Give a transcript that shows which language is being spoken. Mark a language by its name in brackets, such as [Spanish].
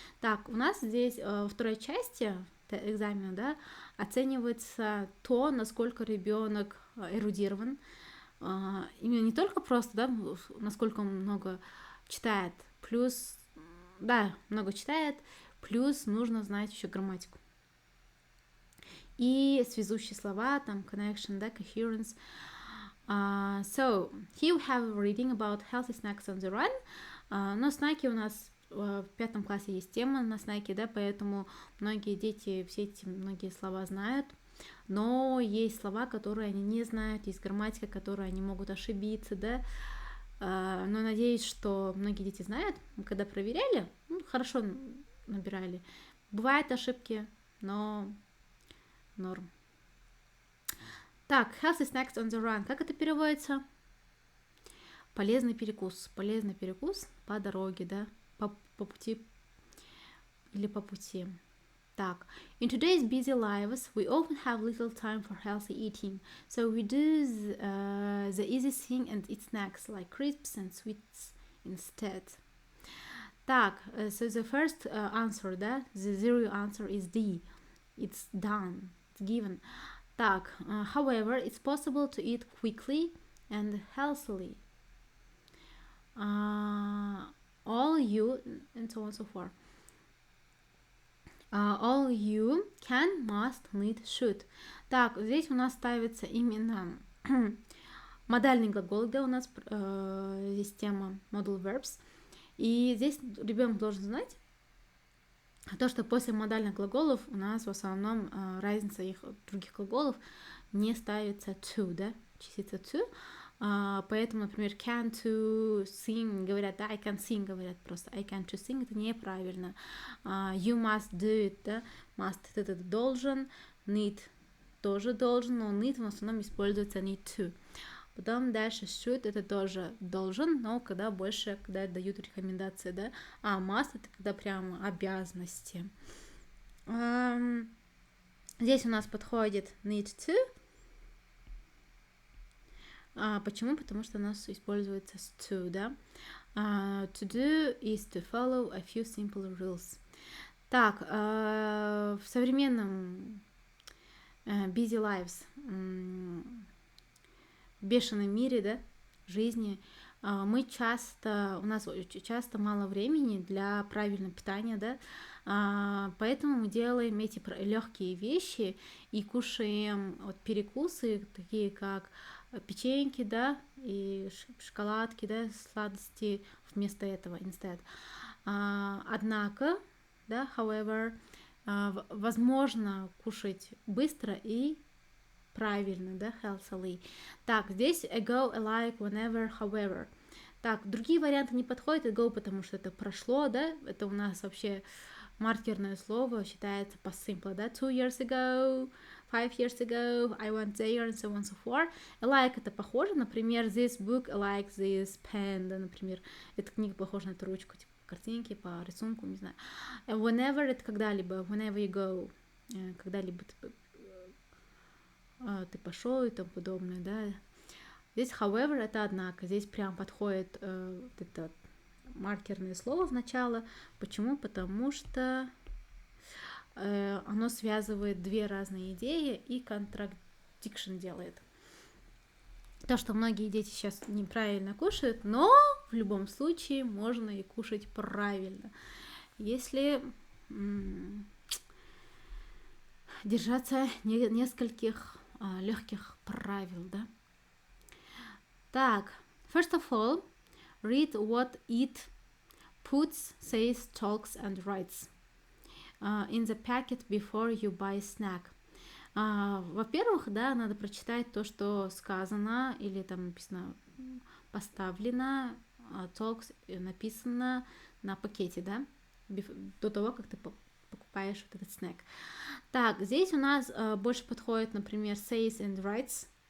[Russian] Так, у нас здесь во второй части экзамена, да, оценивается то, насколько ребенок эрудирован, именно не только просто, да, насколько он много читает, плюс, да, много читает, плюс нужно знать еще грамматику. И связующие слова, там, connection, да, coherence. [English] So, here we have a reading about healthy snacks on the run. [Russian] Но снеки у нас в 5 классе есть тема на снеки, да, поэтому многие дети все эти многие слова знают. Но есть слова, которые они не знают, есть грамматика, которую они могут ошибиться, да. Но надеюсь, что многие дети знают. Мы когда проверяли, хорошо набирали. Бывают ошибки, но норм. [English] Так, healthy snacks on the run. [Russian] Как это переводится? Полезный перекус. Полезный перекус по дороге, да? По пути или по пути. [English] Так, in today's busy lives, we often have little time for healthy eating, so we do the easy thing and eat snacks like crisps and sweets instead. Так, so the first answer, да, the zero answer is D. It's done, it's given. Так, however, it's possible to eat quickly and healthily. All you, and so on and so forth. All you can, must, need, should. [Russian] Так, здесь у нас ставится именно модальный глагол, где у нас здесь тема modal verbs. И здесь ребенок должен знать то, что после модальных глаголов у нас в основном разница их других глаголов не ставится to, да, частица to. Поэтому, например, can to sing говорят, да, [English] I can sing [Russian] говорят просто, [English] I can to sing, [Russian] это неправильно. [English] You must do it, [Russian] да, must это должен, need тоже должен, но need в основном используется need to. Потом дальше should это тоже должен, но когда больше, когда дают рекомендации, да, must это когда прямо обязанности. Здесь у нас подходит need to. Почему? Потому что у нас используется to, да. [English] To do is to follow a few simple rules. [Russian] Так, в современном busy lives, в бешеном мире, да, жизни, у нас очень часто мало времени для правильного питания, да, поэтому мы делаем эти легкие вещи и кушаем вот перекусы, такие как печеньки, да, и шоколадки, да, сладости вместо этого, instead. Однако, да, however, возможно кушать быстро и правильно, да, healthily. Так, здесь ago, alike, whenever, however. Так, другие варианты не подходят, ago, потому что это прошло, да, это у нас вообще маркерное слово, считается по simple, да, [English] 2 years ago, 5 years ago, I went there, and so on and so forth. [Russian] Alike это похоже, например, [English] this book, alike this pen, [Russian] да, например, эта книга похожа на эту ручку, типа картинки, по рисунку, не знаю. Whenever это когда-либо, [English] whenever you go, [Russian] когда-либо ты пошел и тому подобное, да. Здесь, however, это однако. Здесь прям подходит вот это маркерное слово в начало. Почему? Потому что оно связывает две разные идеи и contradiction делает. То, что многие дети сейчас неправильно кушают, но в любом случае можно и кушать правильно. Если держаться нескольких легких правил, да. [English] Так, first of all, read what it puts, says, talks and writes in the packet before you buy snack. [Russian] Во-первых, да, надо прочитать то, что сказано, или там написано, поставлено, talks написано на пакете, да, до того, как ты покупаешь вот этот снэк. Так, здесь у нас больше подходит, например, [English] says and writes.